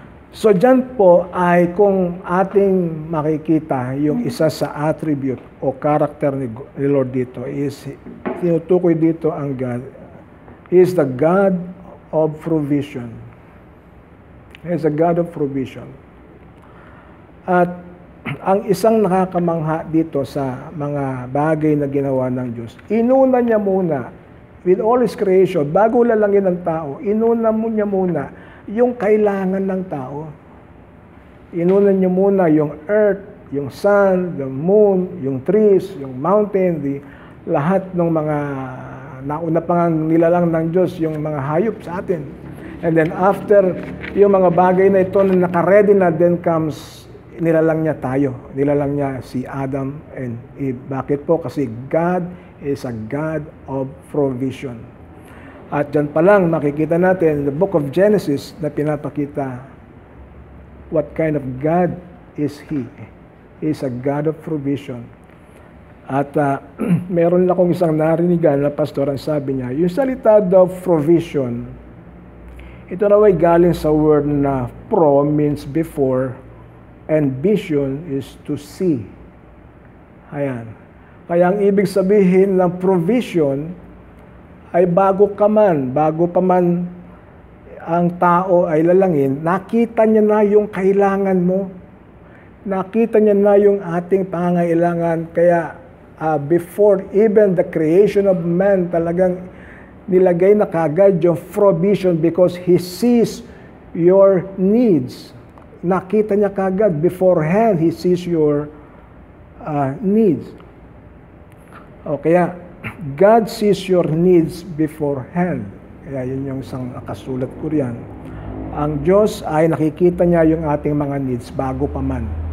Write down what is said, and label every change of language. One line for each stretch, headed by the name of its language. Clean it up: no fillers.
Filipino: So dyan po ay kung ating makikita yung isa sa attribute o character ni Lord dito is tinutukoy dito ang God.
English: He is the God of provision. He is the God of provision.
Filipino: At ang isang nakakamangha dito sa mga bagay na ginawa ng Diyos, inuna niya muna
English: with all His creation,
Filipino: bago lalangin ng tao, inuna niya muna yung kailangan ng tao. Inuna niya muna yung earth, yung sun, the moon, yung trees, yung mountain, lahat ng mga nauna pang nilalang ng Diyos, yung mga hayop sa atin. And then after yung mga bagay na ito na nakaredy na, then comes, nilalang niya tayo. Nilalang niya si Adam and Eve. Bakit po?
English: Kasi God is a God of provision.
Filipino: At dyan pa lang makikita natin the book of Genesis na pinapakita
English: what kind of God is He. He is a God of provision.
Filipino: At meron akong isang narinigan na pastor, ang sabi niya, yung salita daw provision, ito na ay galing sa word na
English: pro means before and vision is to see.
Filipino: Ayan. Kaya ang ibig sabihin ng provision ay bago pa man ang tao ay lalangin, nakita niya na yung kailangan mo. Nakita niya na yung ating pangangailangan.
English: Kaya before even the creation of man,
Filipino: talagang nilagay na kagad yung
English: provision because He sees your needs.
Filipino: Nakita niya kagad,
English: beforehand, He sees your needs.
Filipino: O kaya,
English: God sees your needs beforehand.
Filipino: Kaya yun yung isang nakasulat ko riyan. Ang Diyos ay nakikita niya yung ating mga needs bago pa man.